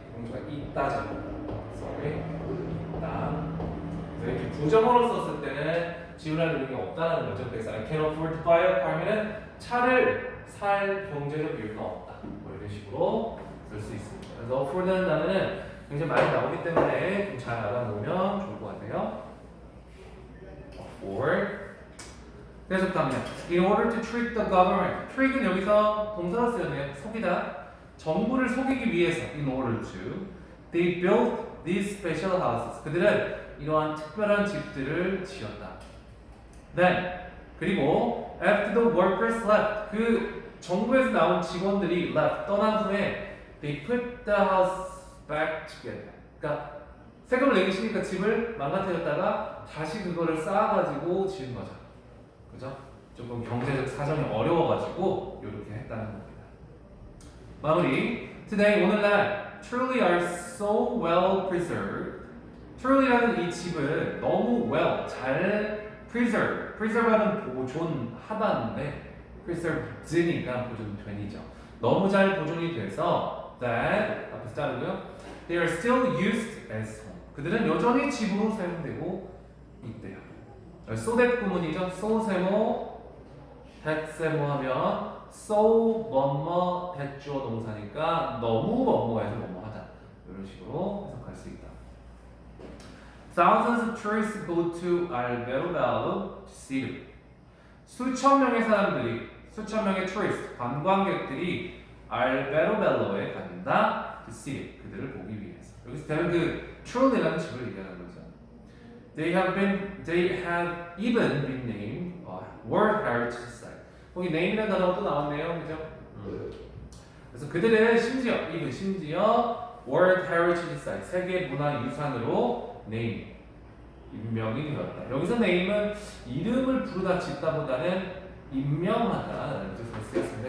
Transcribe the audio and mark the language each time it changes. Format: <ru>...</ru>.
<ko>뭔가 있다죠. sorry. 있다. 이렇게 부정어로 썼을 때는 지불할 능력이 없다는 거죠. 그래서</ko> <en>I can't afford to buy a car</en> <ko>면은 차를 살 경제적 여유가 없다. 뭐 이런 식으로 쓸 수 있습니다. 그래서 afford라는 단어는 굉장히 많이 나오기 때문에 좀 잘 알아놓으면 좋을 것 같아요.</ko> <en>afford.</en> <ko>그래서 다음에</ko> <en>in order to trick the government.</en> <ko>trick은 여기서 동사로 쓰였네요. 속이다. 정부를 속이기 위해서</ko> <en>in order to they built these special houses.</en> <ko>그들은 이러한 특별한 집들을 지었다.</ko> <en>Then</en> <ko>그리고</ko> <en>after the workers left.</en> <ko>그 정부에서 나온 직원들이 left 떠난 후에</ko> <en>they put the house back together.</en> <ko>그러니까 세금을 내기 싫으니까 집을 망가뜨렸다가 다시 그거를 쌓아가지고 지은 거죠. 그죠? 조금 경제적 사정이 어려워가지고 이렇게 했다는 겁니다. 마무리.</ko> <en>Today</en> <ko>오늘날</ko> <en>truly are so well preserved.</en> <ko>truly라는 이 집을 너무 well 잘 preserve하는 보존하다는데 preserved니까 보존된이죠. 너무 잘 보존이 돼서 that 앞에서 자르고요.</ko> <en>They are still used as home.</en> <ko>그들은 여전히 집으로 사용되고 있대요. so that 구문이죠. so 세모 that 세모 하면 so 뭐뭐 that 주어 동사니까 너무 뭐뭐해서 뭐뭐하다 이런 식으로 해석할 수 있다.</ko> <en>Thousands of tourists go to Alberobello to see it.</en> <ko>수천 명의 사람들이, 수천 명의 tourist, 관광객들이 알베로벨로에 간다.</ko> <en>to see it.</en> <ko>그들을 보기 위해서. 여기서 대면 그 truly라는 집을 얘기하는 거죠.</ko> <en>They have even been named World Heritage Site.</en> <ko>거기 name이라는 단어가 또 나왔네요, 그죠? 그래서 그들은 심지어 World Heritage Site, 세계 문화 유산으로 name, 임명이 되었다. 여기서 name은 이름을 부르다 짓다보다는 임명하다라는 뜻으로 쓰였습니다.</ko>